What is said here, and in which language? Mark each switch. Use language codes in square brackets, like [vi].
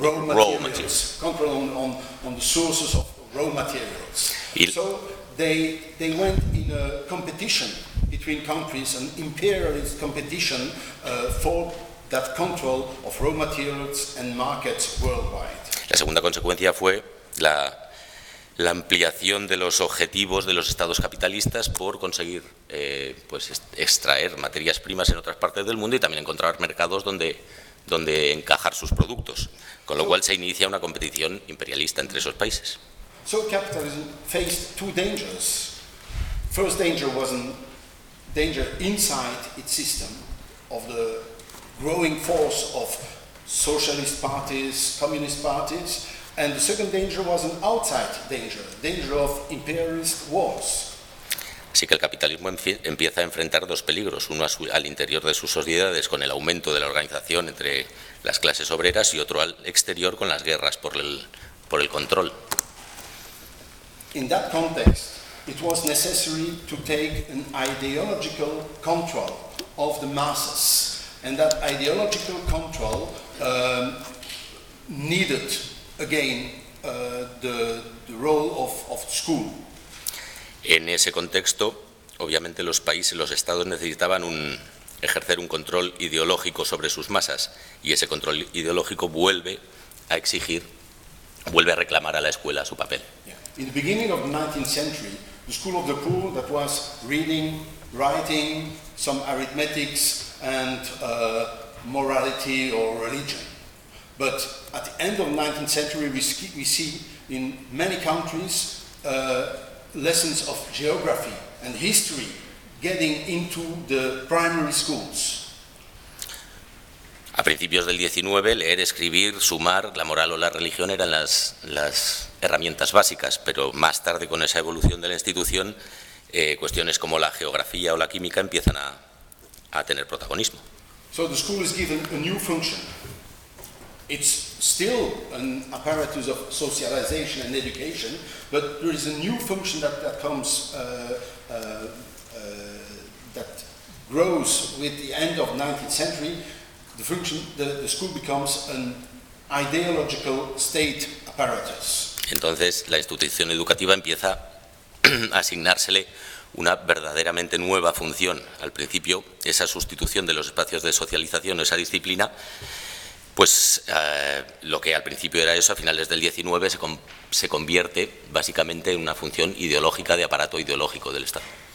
[en] raw materials. Control on the sources of raw materials. So they went in a competition between countries, an imperialist competition for that control of raw materials and markets worldwide. [es] La segunda consecuencia fue la ampliación de los objetivos de los estados capitalistas por conseguir extraer materias primas en otras partes del mundo y también encontrar mercados donde encajar sus productos, con lo cual se inicia una competición imperialista entre esos países. [en] So capitalism faced two dangers. First danger was a danger inside its system of the growing force of socialist parties, communist parties, and the second danger was an outside danger, danger of imperialist wars. [es] Así que el capitalismo empieza a enfrentar dos peligros, uno al interior de sus sociedades con el aumento de la organización entre las clases obreras y otro al exterior con las guerras por el control. [en] In that context, it was necessary to take an ideological control of the masses, and that ideological control needed again the role of school. [es] En ese contexto, obviamente los países, los estados necesitaban ejercer un control ideológico sobre sus masas, y ese control ideológico vuelve a reclamar a la escuela su papel. [en] Yeah. In the beginning of the 19th century, the school of the poor that was reading, writing, some arithmetics and morality or religion. But at the end of the 19th century, we see in many countries lessons of geography and history getting into the primary schools. [es] A principios del 19, leer, escribir, sumar, la moral o la religión eran las herramientas básicas, pero más tarde, con esa evolución de la institución, cuestiones como la geografía o la química empiezan a tener protagonismo. [en] So the school is given a new function. It's still an apparatus of socialization and education, but there is a new function that comes that grows with the end of 19th century. The function, the school becomes an ideological state apparatus. [es] Entonces, la institución educativa empieza a asignársele una verdaderamente nueva función. Al principio, esa sustitución de los espacios de socialización, esa disciplina, pues lo que al principio era eso, a finales del 19, se convierte básicamente en una función ideológica, de aparato ideológico del Estado.